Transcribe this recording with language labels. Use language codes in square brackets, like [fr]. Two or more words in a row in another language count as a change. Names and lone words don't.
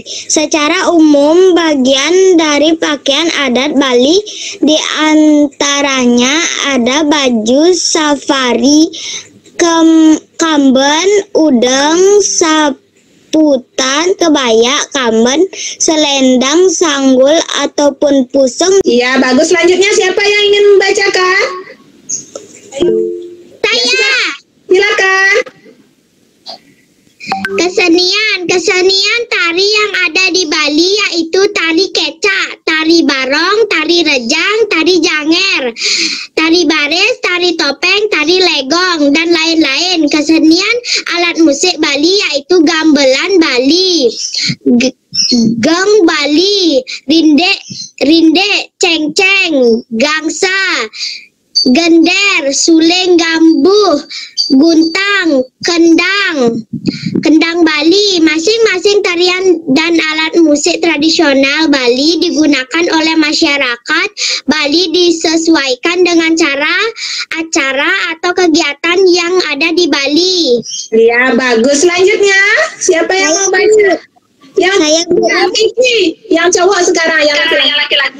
[id] Secara umum, bagian dari pakaian adat Bali diantaranya ada baju safari, kamben, udeng, saputan, kebaya, kamben, selendang, sanggul, ataupun puseng. Iya, bagus. Selanjutnya siapa yang ingin membacakan? Saya. Silakan. Kesenian tari yang ada di Bali yaitu tari kecak, tari barong, tari rejang, tari janger, tari baris, tari topeng, tari legong, dan lain-lain. Kesenian alat musik Bali yaitu gamelan Bali, geng Bali, rinde, cengceng, gangsa, gender, suling, gambuh, guntang, kendang Bali. Masing-masing tarian dan alat musik tradisional Bali digunakan oleh masyarakat Bali disesuaikan dengan cara, acara, atau kegiatan yang ada di Bali. Ya, bagus. Selanjutnya, siapa yang mau baca? Yang cowok sekarang, yang laki-laki.